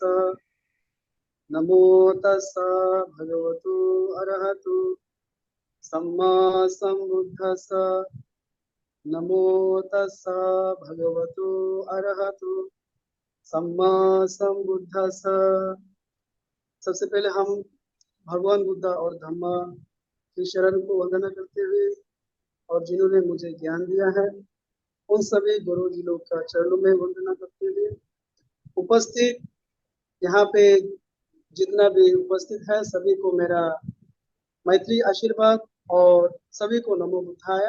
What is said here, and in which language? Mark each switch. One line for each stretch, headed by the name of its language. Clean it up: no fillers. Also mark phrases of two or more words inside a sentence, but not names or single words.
Pali: नमो तस्स भगवतो अरहतो सम्मा सम्बुद्धस्स। नमो तस्स भगवतो अरहतो सम्मा सम्बुद्धस्स।
Hindi: सबसे पहले हम भगवान बुद्ध और धम्मा की शरण को वंदना करते हुए और जिन्होंने मुझे ज्ञान दिया है उन सभी गुरु जी लोग का चरणों में वंदना करते हुए उपस्थित यहाँ पे जितना भी उपस्थित है सभी को मेरा मैत्री आशीर्वाद और सभी को
Pali: नमो बुद्धाय।